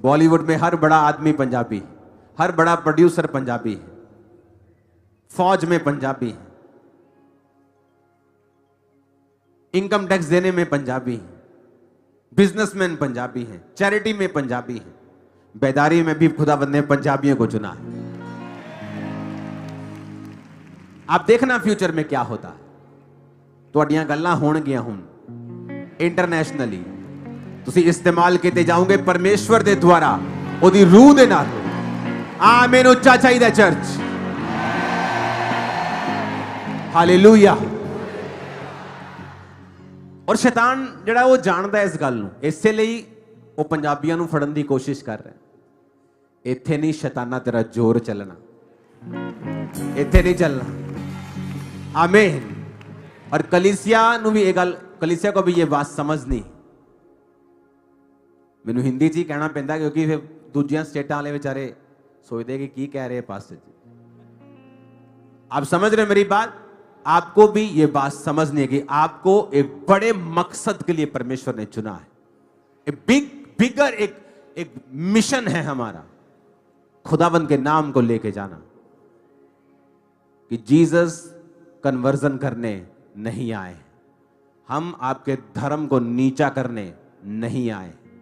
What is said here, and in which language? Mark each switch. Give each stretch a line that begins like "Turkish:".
Hindi: बॉलीवुड में हर बड़ा आदमी पंजाबी, हर बड़ा प्रोड्यूसर पंजाबी है, फौज में पंजाबी है, इनकम टैक्स देने में पंजाबी है, बिजनेसमैन पंजाबी है, चैरिटी में पंजाबी है, बेदारी में भी खुदावंद ने पंजाबियों को चुना है। आप देखना फ्यूचर में क्या होता है।
Punjabi: ਤੁਹਾਡੀਆਂ ਗੱਲਾਂ ਹੋਣਗੀਆਂ ਹੁਣ ਇੰਟਰਨੈਸ਼ਨਲੀ ਤੁਸੀਂ ਇਸਤੇਮਾਲ ਕੀਤੇ ਜਾਓਗੇ ਪਰਮੇਸ਼ਵਰ ਦੇ ਦੁਆਰਾ ਉਹਦੀ ਰੂਹ ਦੇ ਨਾਲ। ਆਮੀਨ। ਉੱਚਾ ਚਾਹੀਦਾ ਚਰਚ। ਹਾਲੇਲੂਇਆ। ਔਰ ਸ਼ੈਤਾਨ ਜਿਹੜਾ ਉਹ ਜਾਣਦਾ ਇਸ ਗੱਲ ਨੂੰ, ਇਸੇ ਲਈ ਉਹ ਪੰਜਾਬੀਆਂ ਨੂੰ ਫੜਨ ਦੀ ਕੋਸ਼ਿਸ਼ ਕਰ ਰਿਹਾ। ਇੱਥੇ ਨਹੀਂ ਸ਼ੈਤਾਨਾ ਤੇਰਾ ਜ਼ੋਰ ਚੱਲਣਾ, ਇੱਥੇ ਨਹੀਂ ਚੱਲਣਾ।
Hindi: आमीन। और कलीसिया
Punjabi: ਨੂੰ ਵੀ ਇਹ ਗੱਲ,
Hindi: कलीसिया को भी ये बात समझनी।
Punjabi: ਮੈਨੂੰ ਹਿੰਦੀ 'ਚ ਹੀ ਕਹਿਣਾ ਪੈਂਦਾ ਕਿਉਂਕਿ ਫਿਰ ਦੂਜੀਆਂ ਸਟੇਟਾਂ ਵਾਲੇ ਵਿਚਾਰੇ
Hindi: सोचते
Punjabi: कि ਕੀ
Hindi: कह रहे हैं पास्टर जी। आप समझ रहे मेरी बात? आपको भी ये बात समझनी है कि आपको एक बड़े मकसद के लिए परमेश्वर ने चुना है। एक बिगर एक मिशन है हमारा, खुदावंद के नाम को लेके जाना, कि जीसस कन्वर्जन करने नहीं आए, हम आपके धर्म को नीचा करने नहीं आए।